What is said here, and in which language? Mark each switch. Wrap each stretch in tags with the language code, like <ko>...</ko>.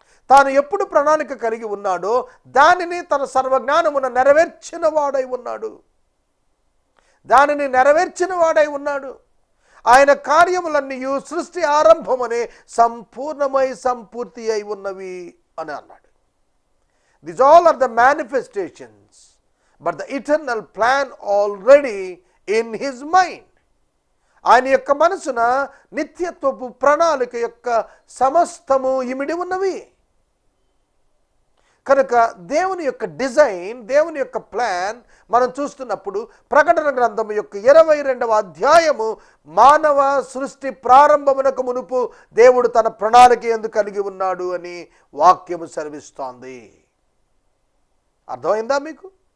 <te>తాను ఎప్పుడు ప్రణాళిక కలిగి ఉన్నాడో దానిని తన సర్వజ్ఞానమున నెరవేర్చిన వాడై ఉన్నాడు. దానిని నెరవేర్చిన వాడై ఉన్నాడు. ఆయన కార్యములన్నీ సృష్టి ఆరంభమనే సంపూర్ణమై సంపూర్తి అయి ఉన్నవి అని అన్నాడు.</te> <en>These all are the manifestations, but the eternal plan already in his mind.</en> <te>ఆయన యొక్క మనసున నిత్యత్వపు ప్రణాళిక యొక్క సమస్తము ఇమిడి ఉన్నవి. కనుక దేవుని యొక్క డిజైన్, దేవుని యొక్క ప్లాన్ మనం చూస్తున్నప్పుడు ప్రకటన గ్రంథం యొక్క 22వ అధ్యాయము మానవ సృష్టి ప్రారంభమునకు మునుపు దేవుడు తన ప్రణాళిక ఎందుకు కలిగి ఉన్నాడు అని వాక్యము సెలవిస్తోంది. అర్థమైందా మీకు?</te>